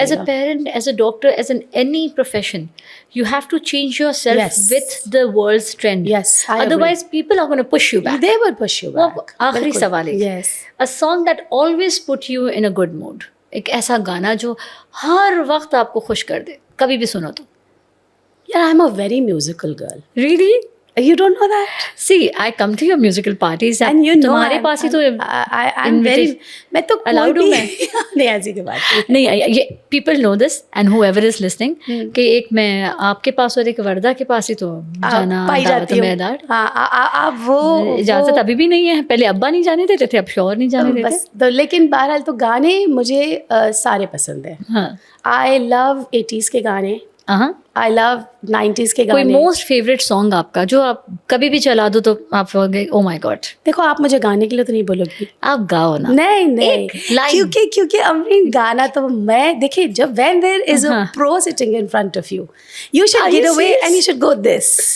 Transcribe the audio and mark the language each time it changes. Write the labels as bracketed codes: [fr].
[en] As a parent, as a doctor, as an any profession, you have to change yourself with the world's trend. Otherwise people are gonna push you back. They will push you back. [ur] آخری سوال ہے, [en] a song that always put you in a good mood. [ur] ایک ایسا گانا جو ہر وقت آپ کو خوش کر دے, کبھی بھی سنو تو. [en] Yeah, I'm a very musical girl. Really? You don't know that? See, I come to your musical parties and you know [ur] تمہارے پاس ہی تو [en] I'm very [ur] میں تو allowed ہوں میں. نہیں ایسی کی بات نہیں, یہ [en] people know this and whoever is listening [ur] کہ ایک میں آپ کے پاس اور ایک وردہ کے پاس ہی تو جانا پائی جاتی ہوں. آپ وہ اجازت ابھی بھی نہیں ہے. پہلے ابا نہیں جانے دیتے تھے, اب شوہر نہیں جانے دیتے. بس لیکن بہرحال تو گانے مجھے سارے پسند ہیں. [en] I love 80s [ur] کے گانے, [en] I love 90s کے گانے. [ur] کوئی موسٹ فیوریٹ سانگ آپ کا جو آپ کبھی بھی چلا دو تو آپ او مائی گاڈ. دیکھو آپ مجھے گانے کے لیے تو نہیں بولو گی, آپ گاؤ نا. نہیں کیونکہ امرین گانا تو میں دیکھیں جب [en] when there is a pro sitting in front of you, you should get away and you should go this.